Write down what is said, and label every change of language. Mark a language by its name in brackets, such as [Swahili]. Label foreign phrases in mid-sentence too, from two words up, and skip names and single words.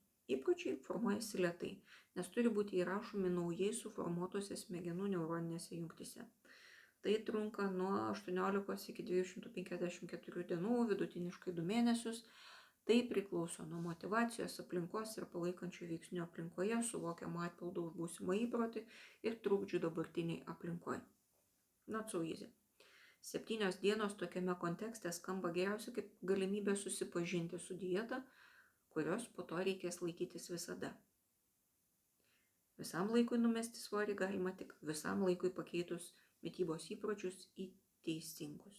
[Lithuanian] Įpročiai formuojasi lėtai, nes turi būti įrašomi naujai suformuotose smegenų neuroninėse jungtyse. Tai trunka nuo 18 iki 254 dienų, vidutiniškai 2 mėnesius. Tai priklauso nuo motyvacijos, aplinkos ir palaikančių veiksnių aplinkoje, suvokiamo atpildo už būsimą įprotį ir trukdžių dabartiniai aplinkoje. [English] Not so easy. [Lithuanian] 7 dienos tokiame kontekste skamba geriausiai kaip galimybė susipažinti su dieta, kurios po to reikės laikytis visada. Visam laikui numesti svorį galima tik visam laikui pakeitus mitybos įpročius į teisingus.